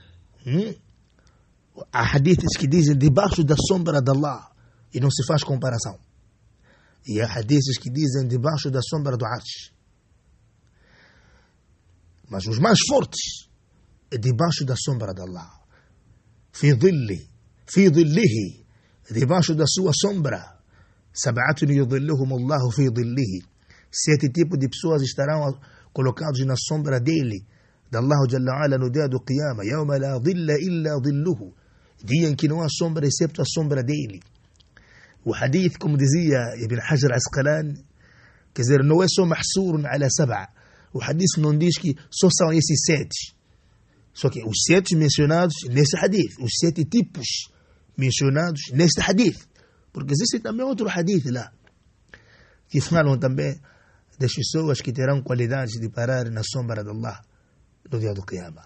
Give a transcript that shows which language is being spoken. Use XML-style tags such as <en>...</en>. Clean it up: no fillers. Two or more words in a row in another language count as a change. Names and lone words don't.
<pt>Há hadiths que dizem debaixo da sombra de Allah, e não se faz comparação. E há hadiths que dizem debaixo da sombra do Arsh. Mas os mais fortes é debaixo da sombra de Allah.</pt> <ar>Fi dhillihi,</ar> <pt>debaixo da sua sombra.</pt> <ar>Sab'atun yudhilluhum Allahu fi dhillihi.</ar> <pt>7 tipos de pessoas estarão colocados na sombra dele, de Allah</pt> <ar>Jalla wa Ala,</ar> <pt>no dia do Qiyama.</pt> <ar>Yawma la dhilla illa dhilluhu.</ar> <pt>Dia em que não há sombra excepto a sombra dele. O hadith, como dizia Ibn Hajar Asqalani, quer dizer, não é só</pt> <ar>mahsurun ala sab'a.</ar> <pt>O hadith não diz que só são esses 7. Só que os 7 mencionados nesse hadith, os 7 tipos mencionados neste hadith. Porque existe também outro hadith lá, que falam também das pessoas que terão qualidades de parar na sombra de Allah no dia do Qiyamah.</pt>